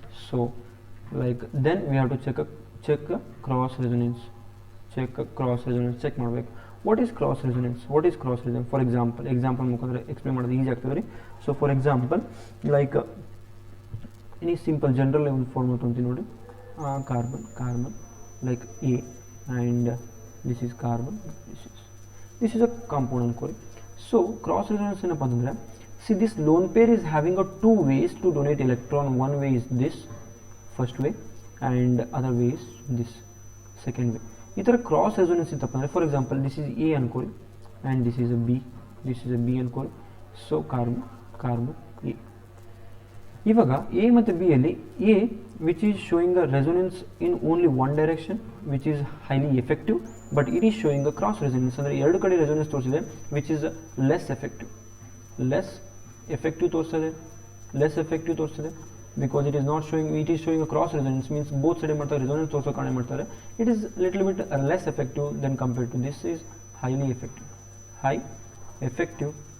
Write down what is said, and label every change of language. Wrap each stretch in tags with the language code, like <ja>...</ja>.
<en>so like then we have to check cross resonance check ಮಾಡಬೇಕು. what is cross resonance?</en> <kn>for example ಮುಖಾಂತರ explain ಮಾಡೋದು easy ಆಗ್ತದೆ ರೀ.</kn> <en>so for example like any simple general level formula ತೊಗೊಂತೀನಿ ನೋಡಿ, carbon like A and this is carbon, this is a compound ಅನ್ಕೋರಿ. so cross resonance ಏನಪ್ಪ ಅಂತಂದ್ರೆ, see this lone pair is having a two ways to donate electron. one way is this first way and other way is this second way.</en> <kn>ಈ ಥರ cross resonance ಇತ್ತಪ್ಪ ಅಂದರೆ for example this is A ಅನ್ಕೊಳ್ಳಿ and this is a B ಅನ್ಕೊಳ್ಳಿ.</kn> <en>So carbon A. ಇವಾಗ A ಮತ್ತು B ಅಲ್ಲಿ A which is showing a resonance in only one direction which is highly effective, but it is showing a cross resonance</en> <kn>ಅಂದರೆ ಎರಡು ಕಡೆ resonance ತೋರಿಸಿದೆ</kn> <en>Which is less effective ತೋರಿಸ್ತದೆ because it is showing a cross resonance, means both side ಮಾಡ್ತಾರೆ resonance ತೋರಿಸೋ ಕಾರಣ ಮಾಡ್ತಾರೆ. it is little bit less effective than compared to this is highly effective, high effective.</en>